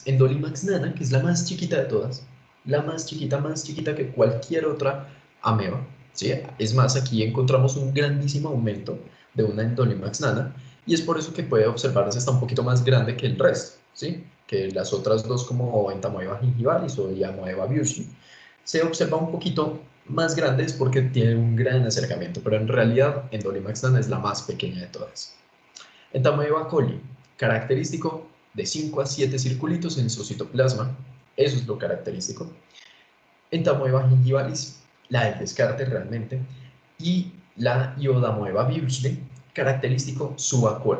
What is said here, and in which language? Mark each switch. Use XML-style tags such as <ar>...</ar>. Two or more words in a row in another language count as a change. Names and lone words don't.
<es>Endolimax nana, que es la más chiquita de todas, la más chiquita que cualquier otra ameba. ¿Sí? Es más, aquí encontramos un grandísimo aumento de una Endolimax nana y es por eso que puede observarse hasta un poquito más grande que el resto, ¿sí? Que las otras dos como Entamoeba gingivalis o Iodamoeba buerschlei. Se observa un poquito más grande es porque tiene un gran acercamiento, pero en realidad Endolimax nana es la más pequeña de todas. Entamoeba coli, característico de 5 a 7 circulitos en su citoplasma, eso es lo característico. Entamoeba gingivalis, la del descarte realmente, y la Iodamoeba buerschlei, característico su vacuola.</es>